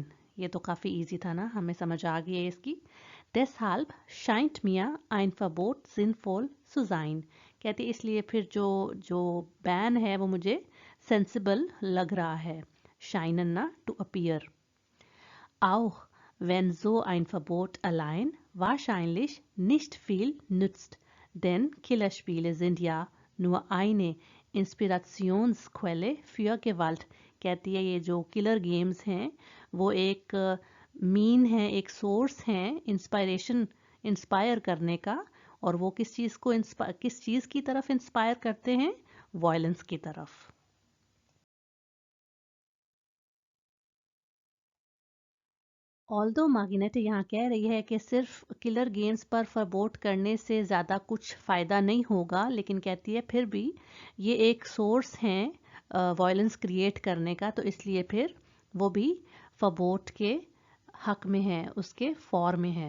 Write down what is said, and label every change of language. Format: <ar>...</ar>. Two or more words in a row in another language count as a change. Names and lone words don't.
<hi>ये तो काफ़ी इजी था ना, हमें समझ आ गई है इसकी।</hi> <de>Deshalb scheint mir ein Verbot sinnvoll zu sein।</de> <hi>कहती इसलिए फिर जो जो बैन है वो मुझे सेंसिबल लग रहा है।</hi> <de>Scheinen ना,</de> <en>to appear।</en> <de>Auch wenn so ein Verbot allein wahrscheinlich nicht viel nützt, denn Killerspiele sind ja nur eine Inspirationsquelle für Gewalt।</de> <hi>कहती है ये जो</hi> <en>killer games</en> <hi>हैं वो एक मीन है, एक सोर्स है इंस्पायरेशन, इंस्पायर करने का। और वो किस चीज़ को किस चीज़ की तरफ इंस्पायर करते हैं? वायलेंस की तरफ। ऑल्दो मार्गिनेटे यहाँ कह रही है कि सिर्फ</hi> <en>killer games</en> <hi>पर फरबोट करने से ज़्यादा कुछ फ़ायदा नहीं होगा, लेकिन कहती है फिर भी ये एक सोर्स है</hi> <en>violence create</en> <hi>करने का, तो इसलिए फिर वो भी फरबोट के हक में है, उसके फॉर में है।</hi>